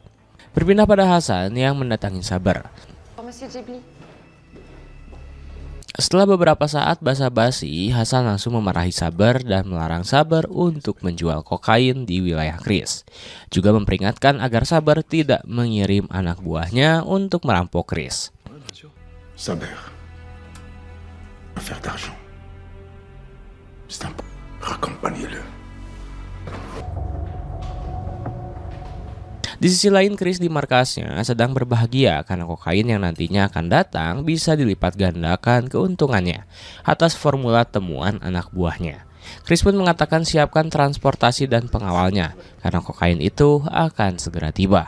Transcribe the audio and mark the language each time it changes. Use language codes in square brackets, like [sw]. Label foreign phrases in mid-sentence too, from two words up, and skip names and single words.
[id] Berpindah pada Hasan yang mendatangi Sabar. Setelah beberapa saat basa-basi, Hasan langsung memarahi Sabar dan melarang Sabar untuk menjual kokain di wilayah Chris. Juga memperingatkan agar Sabar tidak mengirim anak buahnya untuk merampok Chris. [fr] Saber. Affaire d'argent. C'est un raccompagnez-le. [id] Di sisi lain, Chris di markasnya sedang berbahagia karena kokain yang nantinya akan datang bisa dilipat gandakan keuntungannya atas formula temuan anak buahnya. Chris pun mengatakan siapkan transportasi dan pengawalnya karena kokain itu akan segera tiba.